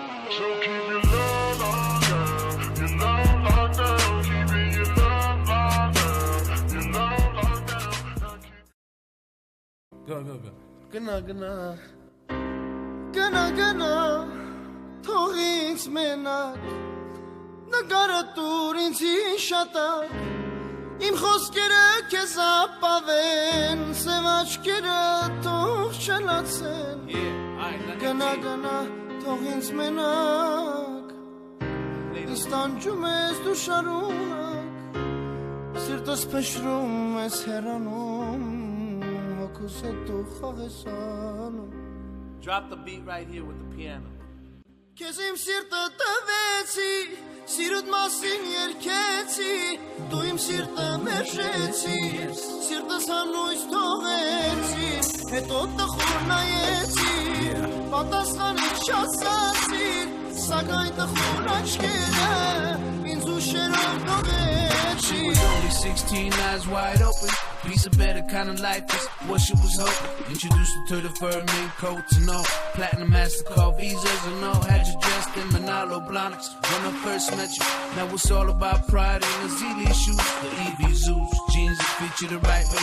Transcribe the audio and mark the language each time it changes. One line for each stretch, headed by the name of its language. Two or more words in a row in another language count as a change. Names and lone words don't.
English: So keep your love locked down, your love locked down, keeping your love locked down, your love locked down. Go.
Armenian: Gana, թողինց մենակ, նկարը տուր ինձ հիշատակ, իմ խոսքերը քեզ ապավեն, սև աչքերը թող չլացեն, գնա, թող ինձ մենակ, ինձ տանջում ես դու շարունակ, սիրտս փշրում ես հեռանում, հոգուս հետ դու խաղես անում.
English: Drop the beat right here with the piano.
Armenian: Քեզ իմ սիրտը տվեցի, սիրուդ մասին երգեցի, դու իմ սիրտը մերժեցի, սիրտս հանույց թողեցի, հետո տխուր նայեցի, պատասխանից չասացիր, սակայն տխուր աչքերը ինձ ուշերով թողեցի.
English: Only 16, eyes wide open. Piece of better kind of life is what she was hoping. Introduced her to the fur mink coats and all. Platinum MasterCard visas and all. Had you dressed in Manalo Blahniks when I first met you. Now it's all about pride and the Zealy shoes. The EV Zeus jeans that fit you the right way.